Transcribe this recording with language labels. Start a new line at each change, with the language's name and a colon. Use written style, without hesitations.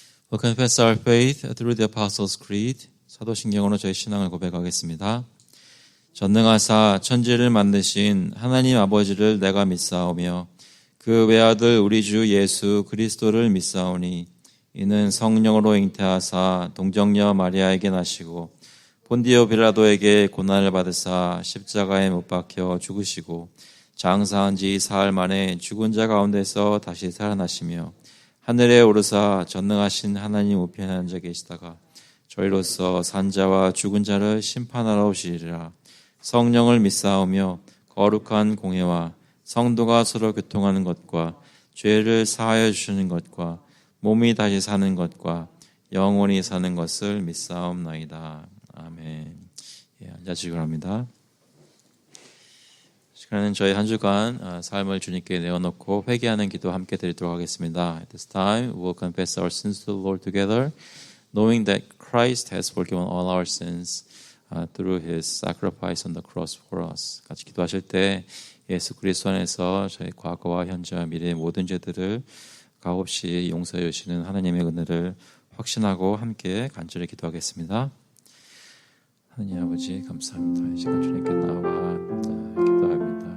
English: We'll confess our faith through the Apostles' Creed.
Korean: 사도신경으로 저희 신앙을 고백하겠습니다. 전능하사 천지를 만드신 하나님 아버지를 내가 믿사오며 그 외아들 우리 주 예수 그리스도를 믿사오니 이는 성령으로 잉태하사 동정녀 마리아에게 나시고 본디오 빌라도에게 고난을 받으사 십자가에 못 박혀 죽으시고 장사한 지 사흘 만에 죽은 자 가운데서 다시 살아나시며 하늘에 오르사 전능하신 하나님 우편에 앉아 계시다가 저희로서 산자와 죽은 자를 심판하러 오시리라. 성령을 믿사오며 거룩한 공회와 성도가 서로 교통하는 것과 죄를 사하여 주시는 것과 몸이 다시 사는 것과 영원히 사는 것을 믿사옵나이다. 아멘. 앉아주시기 바랍니다. 시간은 저희 한 주간 삶을 주님께 내어놓고 회개하는 기도 함께 드리도록 하겠습니다.
English: At this time, we will confess our sins to the Lord together, knowing that Christ has forgiven all our sins through His sacrifice on the cross for us.
Korean: 같이 기도하실 때 예수 그리스도 안에서 저희 과거와 현재와 미래의 모든 죄들을 값없이 용서해 주시는 하나님의 은혜를 확신하고 함께 간절히 기도하겠습니다. 하나님 아버지 감사합니다. 이 시간 주님께 나와 기도합니다.